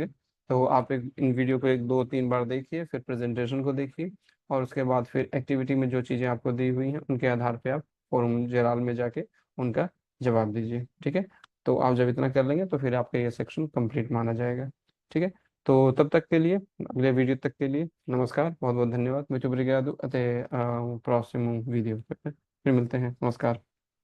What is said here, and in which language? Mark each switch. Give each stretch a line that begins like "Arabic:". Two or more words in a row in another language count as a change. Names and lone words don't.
Hindi: तो आप इन वीडियो को एक दो तीन बार देखिए, फिर प्रेजेंटेशन को देखिए, और उसके बाद फिर एक्टिविटी में जो चीज़ें आपको दी हुई हैं उनके आधार पे आप
Portuguese: fórum geral
Hindi: में जाके उनका जवाब दीजिए। ठीक है। तो आप जब इतना कर लेंगे तो फिर आपका ये सेक्शन कंप्लीट माना जाएगा। ठीक है। तो तब तक के लिए, अगले वीडियो तक के लिए नमस्कार, बहुत बहुत धन्यवाद।
Portuguese: muito obrigado, até próximo vídeo।
Hindi: फिर मिलते हैं, नमस्कार।